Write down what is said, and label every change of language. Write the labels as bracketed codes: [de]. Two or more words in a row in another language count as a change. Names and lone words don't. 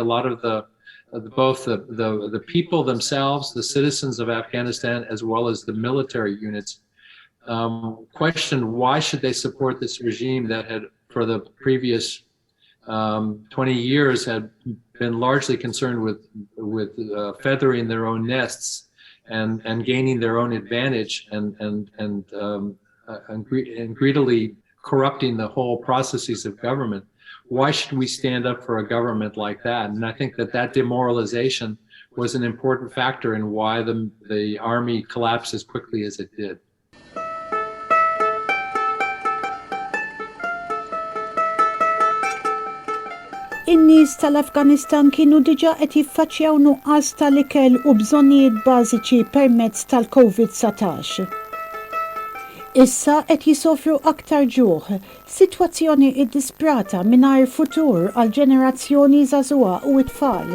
[en] lot of both the people themselves, the citizens of Afghanistan, as well as the military units, questioned why should they support this regime that had, for the previous 20 years, had been largely concerned with feathering their own nests and gaining their own advantage and greedily corrupting the whole processes of government. Why should we stand up for a government like that? And I think that demoralization was an important factor in why the army collapsed as quickly as it did. [mt] In-nies tal-Afganistan kienu diġà qed jiffaċċjaw nuqqas tal-ikel u bżonnijiet bażiċi permezz tal-COVID-19. Issa qed jisofru aktar ġuħ, sitwazzjoni iddisprata mingħajr futur għal ġenerazzjoni żagħżugħa u t-tfal.